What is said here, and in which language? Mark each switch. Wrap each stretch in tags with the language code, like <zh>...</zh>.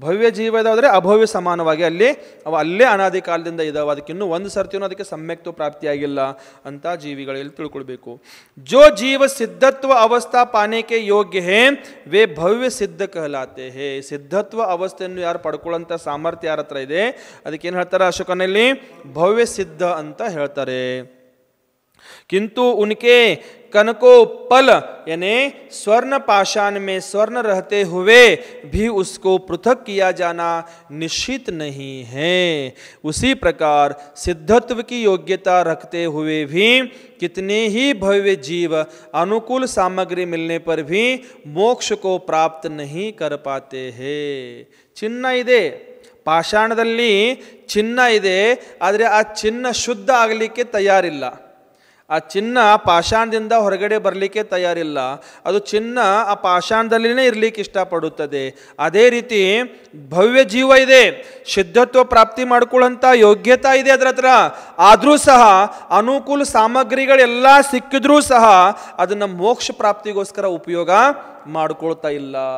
<kn>ಭವ್ಯ ಜೀವ ಇದಾದ್ರೆ ಅಭವ್ಯ ಸಮಾನವಾಗಿ ಅವು ಅಲ್ಲೇ ಅನಾದಿ ಕಾಲದಿಂದ ಇದಾವೆ, ಅದಕ್ಕಿನ್ನೂ ಒಂದು ಸರ್ತಿಯೂ ಅದಕ್ಕೆ ಸಮ್ಯಕ್ತು ಪ್ರಾಪ್ತಿಯಾಗಿಲ್ಲ ಅಂತ ಜೀವಿಗಳಲ್ಲಿ ತಿಳ್ಕೊಳ್ಬೇಕು.</kn> <hi>ಜೋ ಜೀವ सिद्धत्व अवस्था पाने के योग्य हैं वे भव्य सिद्ध कहलाते हैं.</hi> <kn>ಸಿದ್ಧತ್ವ ಅವಸ್ಥೆಯನ್ನು ಯಾರು ಪಡ್ಕೊಳ್ಳೋಂಥ ಸಾಮರ್ಥ್ಯ ಯಾರ ಹತ್ರ ಇದೆ ಅದಕ್ಕೆ ಏನು ಹೇಳ್ತಾರೆ ಅಶೋಕನಲ್ಲಿ? ಭವ್ಯ ಸಿದ್ಧ ಅಂತ ಹೇಳ್ತಾರೆ.</kn> <hi>किंतु उनके कनको पल यानी स्वर्ण पाषाण में स्वर्ण रहते हुए भी उसको पृथक किया जाना निश्चित नहीं है. उसी प्रकार सिद्धत्व की योग्यता रखते हुए भी कितने ही भव्य जीव अनुकूल सामग्री मिलने पर भी मोक्ष को प्राप्त नहीं कर पाते हैं.</hi> <kn>ಚಿನ್ನ ಇದೆ, ಪಾಷಾಣದಲ್ಲಿ ಚಿನ್ನ ಇದೆ, ಆದರೆ ಆ ಚಿನ್ನ ಶುದ್ಧ ಆಗಲಿಕ್ಕೆ ತಯಾರಿಲ್ಲ. ಆ ಚಿನ್ನ ಪಾಷಾಣದಿಂದ ಹೊರಗಡೆ ಬರಲಿಕ್ಕೆ ತಯಾರಿಲ್ಲ. ಅದು ಚಿನ್ನ ಆ ಪಾಷಾಣದಲ್ಲಿನೇ ಇರಲಿಕ್ಕೆ ಇಷ್ಟಪಡುತ್ತದೆ. ಅದೇ ರೀತಿ ಭವ್ಯ ಜೀವ ಇದೆ, ಸಿದ್ಧತ್ವ ಪ್ರಾಪ್ತಿ ಮಾಡ್ಕೊಳ್ಳೋಂಥ ಯೋಗ್ಯತಾ ಇದೆ ಅದರ ಹತ್ರ, ಆದರೂ ಸಹ ಅನುಕೂಲ ಸಾಮಗ್ರಿಗಳೆಲ್ಲ ಸಿಕ್ಕಿದ್ರೂ ಸಹ ಅದನ್ನು ಮೋಕ್ಷ ಪ್ರಾಪ್ತಿಗೋಸ್ಕರ ಉಪಯೋಗ ಮಾಡ್ಕೊಳ್ತಾ ಇಲ್ಲ.</kn>